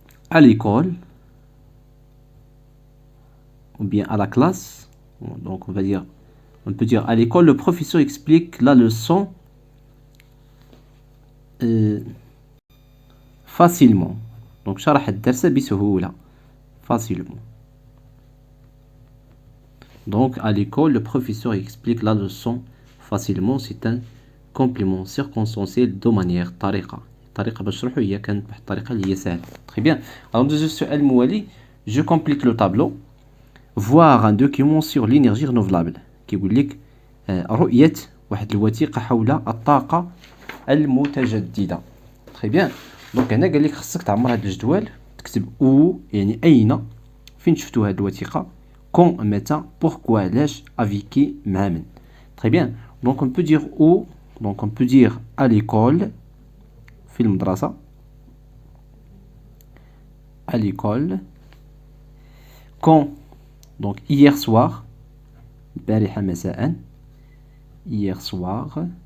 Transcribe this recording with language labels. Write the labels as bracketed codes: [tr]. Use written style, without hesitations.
[fr] À l'école, ou bien à la classe. Donc on peut dire à l'école, le professeur explique la leçon facilement. [ar] Donc شرح الدرس بسهولة. [fr] Facilement. Donc à l'école, le professeur explique la leçon facilement. C'est un complément circonstanciel de manière [ar] طريقة باش نشرحو هي كانت بواحد الطريقة اللي هي سهلة. [fr] Très bien. Alors [ar] ندوزو السؤال الموالي. [fr] Je complète le tableau. Voir un document sur l'énergie renouvelable. [ar] كيقول لك رؤية واحد الوثيقة حول الطاقة المتجددة. [fr] Très bien. [ar] دونك هنا قال لك خصك تعمر هاد الجدول، تكتب او يعني أين، فين شفتو هاد الوثيقة، كون متى، بوركوا علاش، افيكي مع من. [fr] Très bien. Donc on peut dire où, donc on peut dire à l'école، [ar] في المدرسة، [fr] à l'école. Quand, donc hier soir، [ar] البارحة مساء، [fr] hier soir.